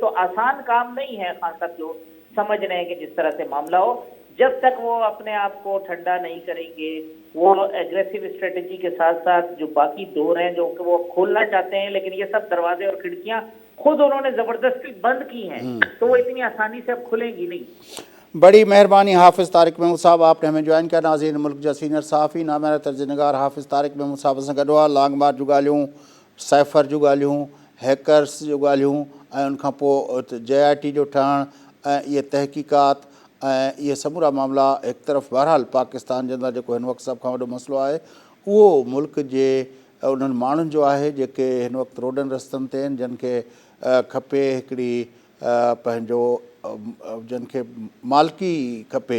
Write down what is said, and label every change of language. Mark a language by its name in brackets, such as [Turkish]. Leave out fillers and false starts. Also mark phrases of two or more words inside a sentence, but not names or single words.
[Urdu] تو آسان کام نہیں ہے خان صاحب جو سمجھ رہے ہیں کہ جس طرح سے معاملہ ہو، جب تک وہ اپنے آپ کو ٹھنڈا نہیں کریں گے، وہ [English] aggressive strategy [Urdu] کے ساتھ ساتھ جو باقی دور ہیں جو کہ وہ کھولنا چاہتے ہیں، لیکن یہ سب دروازے اور کھڑکیاں خود انہوں نے زبردستی بند کی ہیں، تو وہ اتنی آسانی سے اب کھلیں گی نہیں. بڑی مہربانی حافظ طارق محمود صاحب، آپ نے ہمیں جوائن کیا. [Sindhi] ناظرین، ملک جا سینئر صحافی نامہ طرز نگار حافظ طارق محمود صاحب سے گڈوا [English] long march [Sindhi] جو ॻाल्हियूं، साइफ़र जूं ॻाल्हियूं، हैकर्स जूं ॻाल्हियूं ऐं उनखां पोइ JIT जो ठहणु ऐं इहे तहक़ीक़ात ऐं इहे समूरा मामला हिकु तरफ़ बहरहाल पाकिस्तान जे अंदरि जेको हिन वक़्तु सभ खां वॾो मसइलो आहे उहो मुल्क जे उन्हनि माण्हुनि जो आहे जेके हिन वक़्तु रोडनि रस्तनि ते आहिनि, जिन खे खपे हिकिड़ी पंहिंजो जिन खे मालिकी खपे.